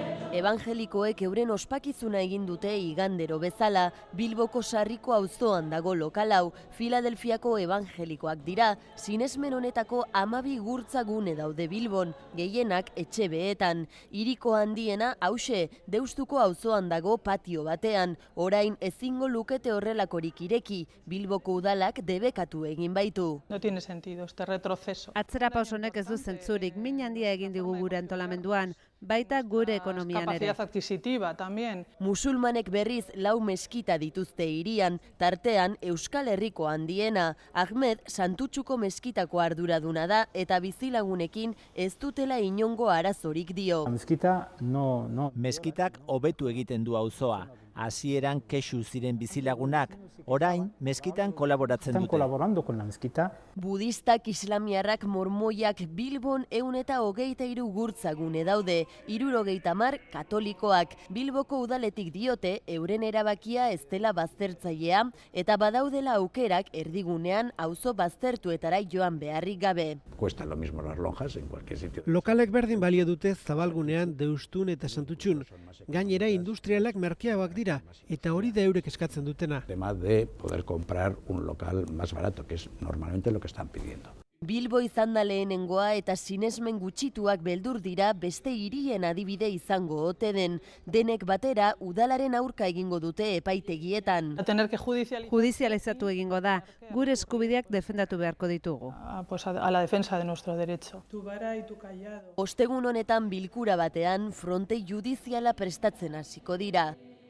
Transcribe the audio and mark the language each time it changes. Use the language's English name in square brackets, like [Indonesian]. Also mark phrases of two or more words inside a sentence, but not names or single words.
[Basque] Ebangelikoek euren ospakizuna egin dute igandero bezala, Bilboko Sarriko auzoan dago lokal hau, Filadelfiako ebangelikoak dira, sinesmen honetako 12 gurtza gune daude Bilbon, gehienak etxe behetan. Hiriko handiena hauxe, Deustuko auzoan dago patio batean, orain ezingo lukete horrelakorik ireki, Bilboko udalak debekatu egin baitu. [Spanish] No tiene sentido este retroceso. [Basque] Atzerapaus honek ez du zentzurik, min handia egin digu gure antolamenduan, baita gure ekonomian ere. [Spanish] Capacidad adquisitiva también. [Basque] Musulmanek berriz 4 meskita dituzte hirian, tartean Euskal Herriko handiena. Ahmed Santutxuko meskitako arduraduna da eta bizilagunekin ez dutela inongo arazorik dio. Meskitak hobetu egiten du auzoa. Hasieran kexu ziren bizilagunak, orain meskitan kolaboratzen dute. Budistak, islamiarrak, mormoiak Bilbon 123 gurtzagune daude, 70 katolikoak. Bilboko udaletik diote euren erabakia ez dela baztertzailea eta badaudela aukerak erdigunean auzo baztertuetara joan beharrik gabe. [Spanish] Cuesta lo mismo las lonjas en cualquier sitio. [Basque] Lokalek berdin balio dute zabalgunean Deustun eta Santutxun. Gainera industrialak merkeagoak dira eta hori da eurek eskatzen dutena. [Spanish] Además de poder comprar un local más barato, que es normalmente lo que están pidiendo. [Basque] Bilbo izan da lehenengoa eta sinesmen gutxituak beldur dira beste hirien adibide izango ote den. Denek batera udalaren aurka egingo dute epaitegietan. [Spanish] A tener que [Basque] Judizializatu egingo da, gure eskubideak defendatu beharko ditugu. [Spanish] pues a la defensa de nuestro derecho. Tu vara y tu callado. [Basque] Ostegun honetan bilkura batean fronte judiziala prestatzen hasiko dira.